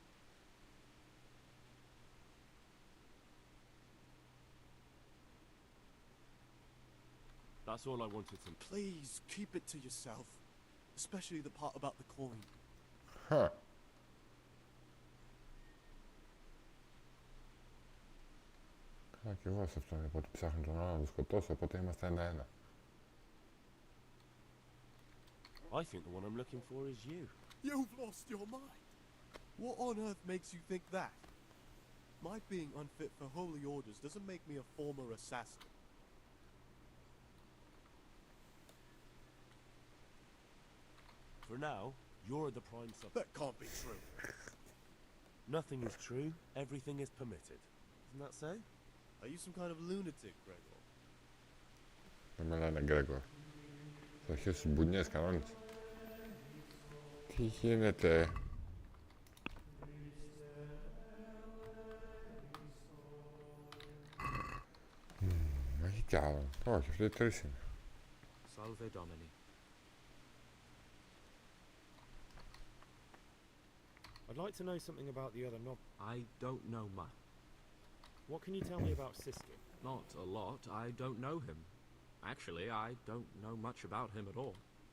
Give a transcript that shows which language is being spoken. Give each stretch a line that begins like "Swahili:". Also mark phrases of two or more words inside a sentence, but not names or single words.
English: That's all I wanted to... Please, keep it to yourself. Especially the part about the coin. Huh.
Greek: Και εγώ σε αυτό, από ότι ψάχνω τον άλλο να τον σκοτώσω, οπότε είμαστε ένα-ένα.
English: I think the one I'm looking for is you. You've lost your mind. What on earth makes you think that? My being unfit for holy orders doesn't make me a former assassin. For now, you're the prime subject. That can't be true. Nothing is true, everything is permitted. Isn't that so? Are you some kind of lunatic, Gregor?
Greek: Δεν με λένε Γκρέγκορ. Θα αρχίσω στις μπουνιές κανόνες. Τι γίνεται? Έχει κι άλλο. Όχι, αυτοί οι τρεις είναι.
Latin: Salve Domini.
English: I'd like to know something about the other knob. I don't know much. What can you tell me about Siskin? Not a lot. I don't know him. Actually, I don't know much about him at all.